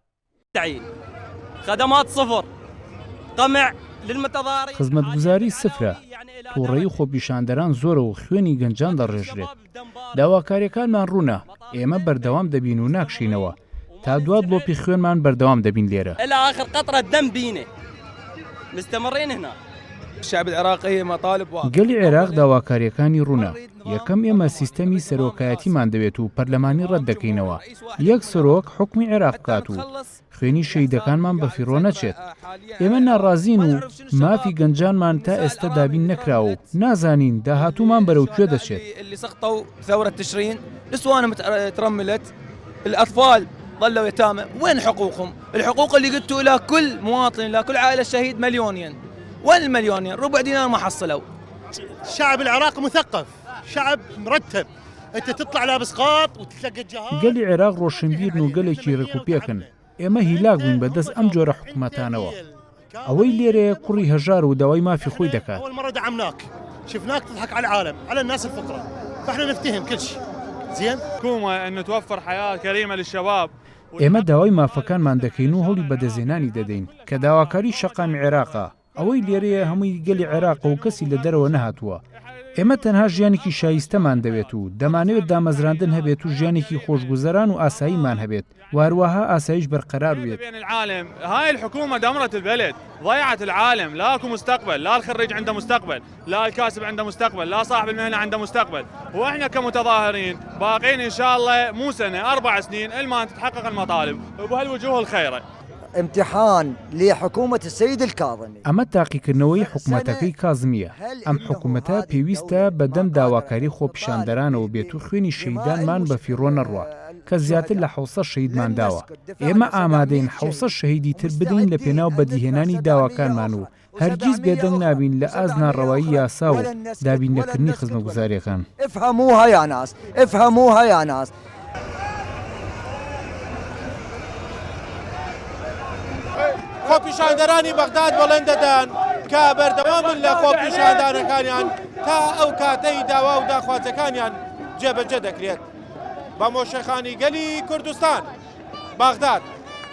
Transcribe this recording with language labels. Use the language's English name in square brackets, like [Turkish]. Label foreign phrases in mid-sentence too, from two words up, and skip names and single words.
[Arabic] خدمات صفر قمع للمتضاررين [Central Kurdish] خزمەتگوزاری سفرە تووڕێی خۆپیشاندەران زۆرە و خوێنی گەنجان دەڕێژرێت. داواکاریەکانمان ڕوونە ئێمە بەردەوام دەبین و ناکشینەوە تا دوات بڵۆپی خوێنمان بەردەوام دەبین لێرە. [Arabic] إلى آخر قطرة دم بينا مستمرين هنا. الشعب العراقي مطالب [Central Kurdish] گەلی عێراق داواکاریەکانی ڕوونە. یەکەم ئێمە سیستەمی سەرۆکایەتیمان دەوێت و پەرلەمانی ڕەت دەکەینەوە. یەک سەرۆک حکمی عێراق بکات و خوێنی شەیدەکانمان بەفیڕۆ نەچێت. ئێمە ناڕازین و مافی گەنجانمان تا ئێستا دابین نەکراوە و نازانین داهاتوومان بەرەو کوێ دەچێت. [Arabic] اللي سقطوا ثورة تشرين نسوان ترملت الأطفال ظلوا يتامى وين حقوقهم؟ الحقوق اللي قلتوا إلى كل مواطن إلى كل عائلة شهيد مليونين. وين المليونين؟ ربع دينار ما حصلوا. الشعب العراقي مثقف، شعب مرتب، انت تطلع لابس قاط وتتلقى الجهاز. [Central Kurdish] گەلی عێراق ڕۆشنبیرن و گەلێکی ڕێکوپێکن. ئێمە هیلاک بووین بەدەست ئەم جۆرە حکومەتانەوە. ئەوەی لێرەیە کوڕی هەژار و داوای مافی خۆی دەکات. [Arabic] أول مرة دعمناك، شفناك تضحك على العالم، على الناس الفقراء، فاحنا نفتهم كل شيء. زين؟ حكومة أن توفر حياة كريمة للشباب. [Central Kurdish] ئێمە داوای مافەکانمان دەکەین و هەوڵی بەدەزێنانی دەدەین کە داواکاری شەقامی عێراقە. ئەوەی لێرەیە هەمووی گەلی عێراق و کەسی لە دەرەوە نەهاتووە. ئێمە تەنها ژیانێکی شایستەمان دەوێت و دەمانەوێت دامەزراندن هەبێت و ژیانێکی خۆشگوزەران و ئاساییمان هەبێت وهروەها ئاسایش بەرقەرار بێت. [Arabic] العالم هاي الحكومة دمرت البلد، ضيعت العالم، لا اكو مستقبل، لا الخريج عنده مستقبل، لا الكاسب عنده مستقبل، لا صاحب المهنة عنده مستقبل، واحنا كمتظاهرين باقين ان شاء الله مو سنة 4 سنين إلما تتحقق المطالب وبهالوجوه الخيرة. امتحان لحكومة السيد الكاظمي. [Central Kurdish] ئەمە تاقیکردنەوەی حکومەتەکەی کازمیە. ئەم حکومەتە پێویستە بەدەم داواکاری خۆپیشاندەرانەوە بێت و خوێنی شەیدانمان بەفیڕۆ نەڕوە کە زیاتر لە 700 شەیدمان داوە. ئێمە ئامادەین 700 شەهیدی تر بدەین لە پێناو بەدیهێنانی داواکانمان و هەرگیز بێدەنگ نابین لە ئاز ناڕەوایی یاسا و دابینەکردنی خزمەتگوزاریەکان. [Arabic] افهموها يا ناس، افهموها يا ناس. [Central Kurdish] خۆپیشاندەرانی بەغداد بەڵێن دەدەن کە بەردەوامن لە خۆپیشاندانەکانیان تا ئەو کاتەی داوا و داخوازەکانیان جێبەجێ دەکرێت. بە مۆشەخانی گەلی کوردستان بەغداد.